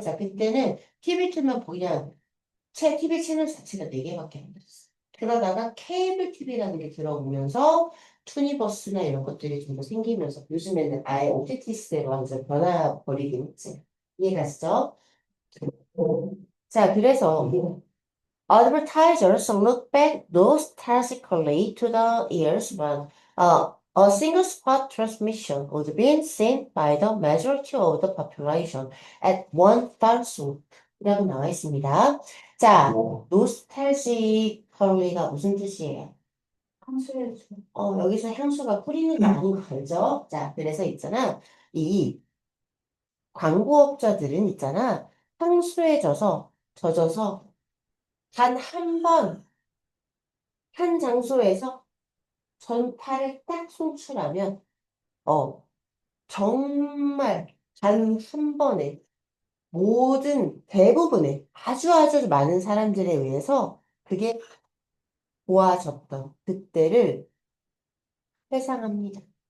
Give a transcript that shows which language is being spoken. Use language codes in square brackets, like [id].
[ko] 자, 그때는 TV 틀면 그냥 TV 채널 자체가 4개밖에 안 됐어. 그러다가 케이블 TV라는 게 들어오면서 투니버스나 이런 것들이 좀 더 생기면서 요즘에는 아예 OTT 시대로 완전 변화버리긴 했지. 이해가시죠? 자, 그래서 [en] advertisers look back nostalgically to the years when a single spot transmission would be seen by the majority of the population at one fell swoop. [ko] 이라고 나와 있습니다. 자, nostalgically가 무슨 뜻이에요? 여기서 향수가 뿌리는 게 아닌 거 알죠? 자, 그래서 있잖아. 이 광고업자들은 있잖아. 향수에 젖어서 단 한 번, 한 장소에서 전파를 딱 송출하면, 정말 단 한 번에 대부분의 아주 아주 많은 사람들에 의해서 그게 보아졌던 그때를 회상합니다.